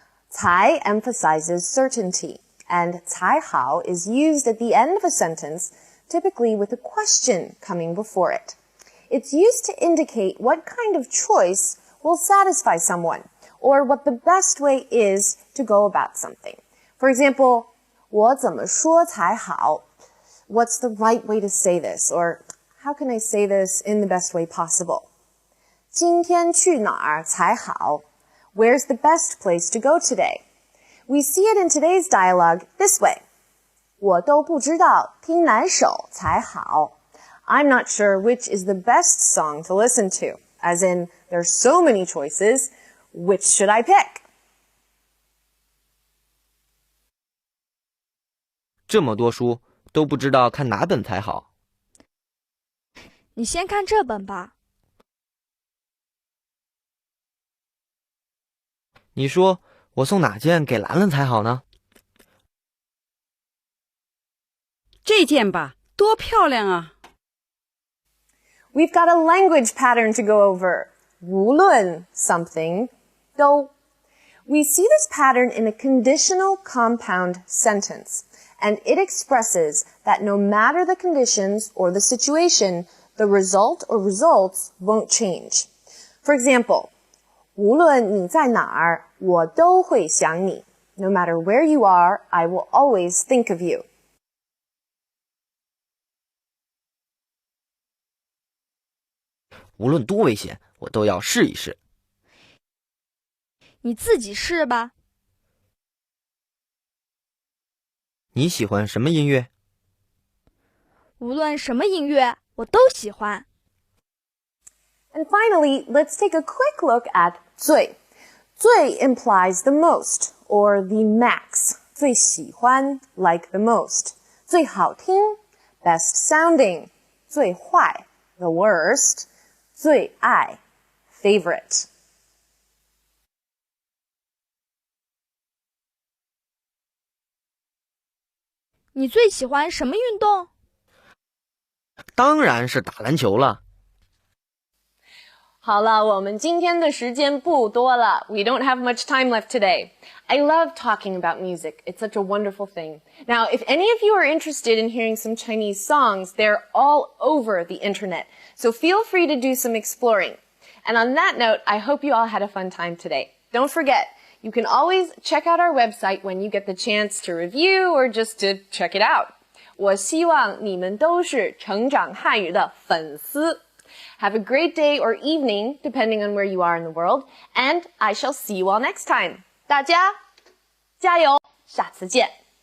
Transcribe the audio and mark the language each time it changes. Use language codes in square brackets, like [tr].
[en] 才 emphasizes certainty, and 才好 is used at the end of a sentence, typically with a question coming before it. It's used to indicate what kind of choice will satisfy someone, or what the best way is to go about something. For example, [zh] 我怎么说才好? [en] What's the right way to say this? Or how can I say this in the best way possible? [zh] 今天去哪儿才好? [en] Where's the best place to go today? We see it in today's dialogue this way. [zh] 我都不知道听哪首才好. [en] I'm not sure which is the best song to listen to. As in, there's so many choices, which should I pick? [zh] 这么多书，都不知道看哪本才好。你先看这本吧。你说我送哪件给兰兰才好呢？这件吧，多漂亮啊！ [en] We've got a language pattern to go over. 无论 something, 都. We see this pattern in a conditional compound sentence, and it expresses that no matter the conditions or the situation, the result or results won't change. For example, [zh] 无论你在哪儿，我都会想你. [en] No matter where you are, I will always think of you. [zh] 无论多危险，我都要试一试。你自己试吧。你喜欢什么音乐？无论什么音乐，我都喜欢。 [en] And finally, let's take a quick look at 最. 最 implies the most, or the max. 最喜欢, like the most. 最好听, best sounding. 最坏, the worst. 最爱, favorite. [zh] 你最喜欢什么运动？当然是打篮球了。好了，我们今天的时间不多了. [en] We don't have much time left today. I love talking about music. It's such a wonderful thing. Now, if any of you are interested in hearing some Chinese songs, they're all over the internet. So feel free to do some exploring. And on that note, I hope you all had a fun time today. Don't forget, you can always check out our website when you get the chance to review or just to check it out. [zh] 我希望你们都是成长汉语的粉丝. [en] Have a great day or evening, depending on where you are in the world, and I shall see you all next time. [zh] 大家加油，下次见。